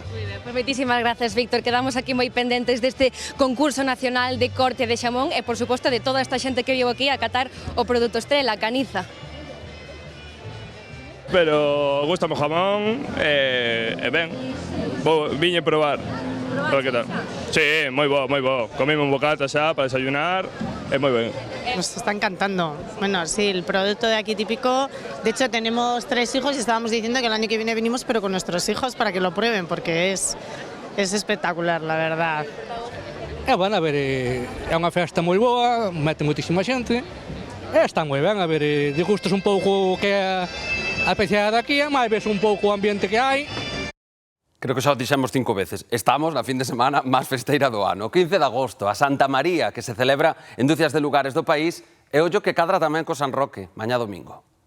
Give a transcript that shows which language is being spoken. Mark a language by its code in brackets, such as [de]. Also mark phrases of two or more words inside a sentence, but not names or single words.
[gl] Pues moitísimas gracias, Víctor. Quedamos aquí moi pendentes deste concurso nacional de corte de xamón e, por suposto, de toda esta xente que viu aquí a catar o produto estrela, a caniza. Pero gusta o jamón e ben, viñe probar. A ver que tal. Sí, moi bo, moi bo. Comimos un bocata xa para desayunar, é moi ben. [es] Nos está encantando. Bueno, sí, el producto de aquí típico. De hecho, tenemos 3 hijos y estábamos diciendo que el año que viene venimos, pero con nuestros hijos para que lo prueben, porque es espectacular, la verdad. [gl] Bueno, a ver, é unha festa moi boa, mete moitísima xente. Está moi ben, a ver, degustas un pouco que é a especialidade daqui, máis ves un pouco o ambiente que hai. Creo que xa o dixemos 5 veces. Estamos na fin de semana máis festeira do ano. O 15 de agosto, a Santa María, que se celebra en dúcias de lugares do país, e ollo que cadra tamén co San Roque, mañá domingo.